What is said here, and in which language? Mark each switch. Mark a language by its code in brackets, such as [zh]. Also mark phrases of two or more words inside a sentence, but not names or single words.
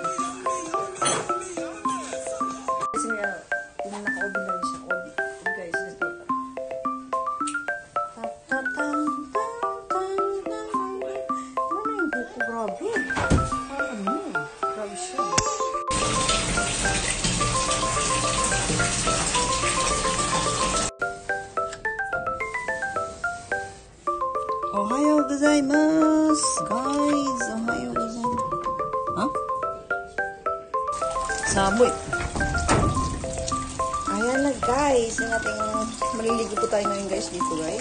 [tl] Kasi yung naka-obi na rin siya. Obi guys, ito. Ano yung buko? Grabe. Grabe siya. [ja] おはようございます! Guys, おはようございます. [tl] Ha? Saboy. Ayan na guys. Yung ating maliligo po tayo ngayon guys dito guys.